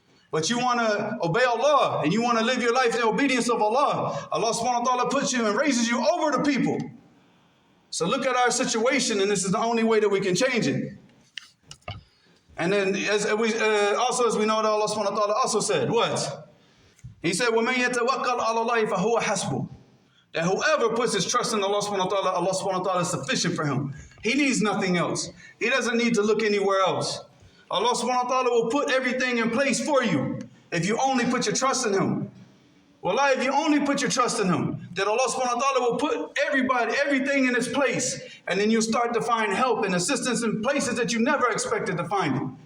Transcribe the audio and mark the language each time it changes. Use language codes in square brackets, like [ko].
[en] But you want to obey Allah and you want to live your life in obedience of Allah. Allah subhanahu wa ta'ala puts you and raises you over the people. So look at our situation, and this is the only way that we can change it. And then as we know that Allah subhanahu wa ta'ala also said, what? He said, [ar] وَمَنْ يَتَوَكَّلْ عَلَى اللَّهِ فَهُوَ حَسْبُهُ. [en] That whoever puts his trust in Allah subhanahu wa ta'ala is sufficient for him. He needs nothing else. He doesn't need to look anywhere else. Allah subhanahu wa ta'ala will put everything in place for you if you only put your trust in him. Wallahi, if you only put your trust in him, then Allah subhanahu wa ta'ala will put everything in its place, and then you'll start to find help and assistance in places that you never expected to find it.